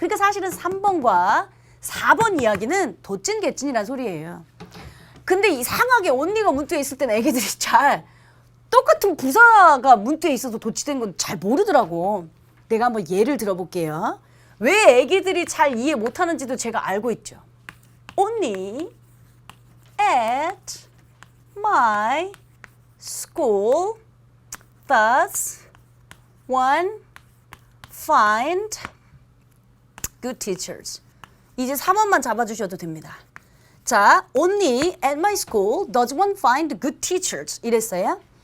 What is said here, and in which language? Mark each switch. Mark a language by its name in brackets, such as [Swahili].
[Korean] 그러니까 사실은 3번과 4번 이야기는 도찐개찐이란 소리예요. 근데 이상하게 only가 문두에 있을 때는 애기들이 잘 똑같은 부사가 문두에 있어서 도치된 건 잘 모르더라고. 내가 한번 예를 들어볼게요. 왜 애기들이 잘 이해 못하는지도 제가 알고 있죠. [English] Only at my school does one find good teachers. [Korean] 이제 3원만 잡아주셔도 됩니다. [English] 자, only at my school does one find good teachers 이랬어요.